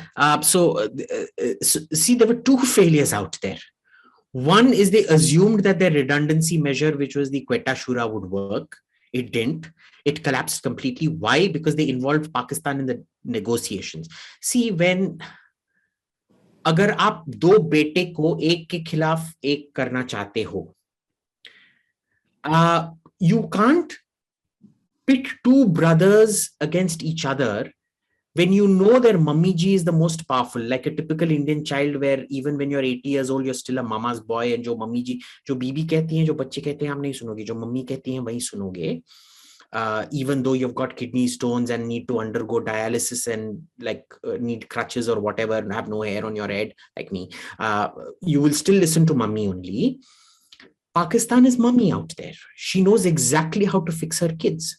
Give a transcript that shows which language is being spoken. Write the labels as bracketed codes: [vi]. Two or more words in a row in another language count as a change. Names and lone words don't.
[en] So see, there were two failures out there. One is they assumed that their redundancy measure, which was the Quetta Shura, would work. It didn't. It collapsed completely. Why? Because they involved Pakistan in the negotiations. See, when [hi] अगर आप दो बेटे को एक के खिलाफ एक करना चाहते हो, [en] you can't pit two brothers against each other when you know their mummy ji is the most powerful, like a typical Indian child where even when you're 80 years old, you're still a mama's boy, and [hi] जो मम्मी जी, जो बीबी कहती हैं, जो बच्चे कहते हैं, आप नहीं सुनोगे, जो मम्मी कहती हैं, वही सुनोगे. [en] Even though you've got kidney stones and need to undergo dialysis and need crutches or whatever and have no hair on your head like me, you will still listen to mummy only. Pakistan is mummy out there. She knows exactly how to fix her kids.